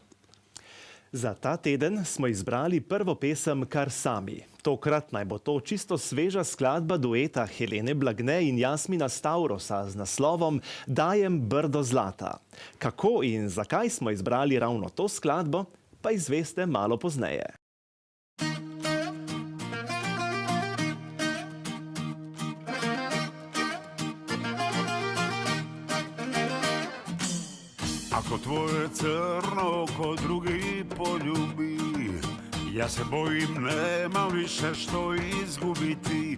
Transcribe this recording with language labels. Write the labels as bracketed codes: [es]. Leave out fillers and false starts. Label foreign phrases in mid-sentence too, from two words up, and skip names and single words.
[sl] Za ta teden smo izbrali prvo pesem kar sami. Tokrat naj bo to čisto sveža skladba dueta Helene Blagne in Jasmina Stavrosa z naslovom Dajem brdo zlata. Kako in zakaj smo izbrali ravno to skladbo, pa izveste malo pozneje. [hr] Ako tvoje crno ko drugi poljubi, ja se bojim, nemam više što izgubiti.